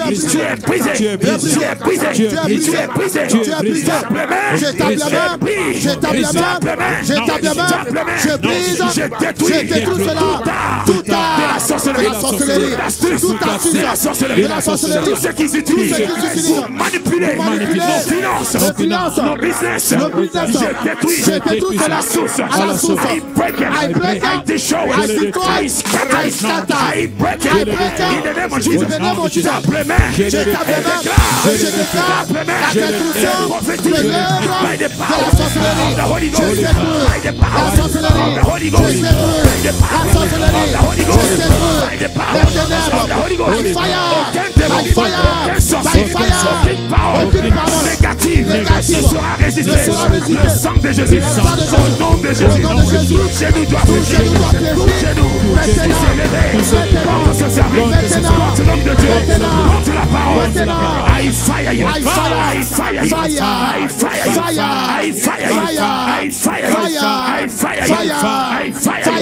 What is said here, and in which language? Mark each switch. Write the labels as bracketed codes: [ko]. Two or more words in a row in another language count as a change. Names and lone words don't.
[fr] Je brise, je détruis tout de la sorcellerie, tout ce qu'ils utilisent pour manipuler nos finances, nos business. Je détruis à la source. [en] I break it, I destroy it, I scatter, I break it in the name of Jesus. [fr] Tape les mains, je déclare la destruction [en] by the power of the Holy Ghost, by the power of the Holy Ghost, by the power of the Holy Ghost, by the power of the Holy Ghost, by fire, [fr] aucune parole négative sera résistée. Le sang de Jésus, au nom de Jésus, tout genou doit fléchir, tout genou s'élever contre ce service, contre l'homme de Dieu, contre la parole. [en] I fire you, I fire you, I fire you, I fire you, I fire you, I fire you, I fire you.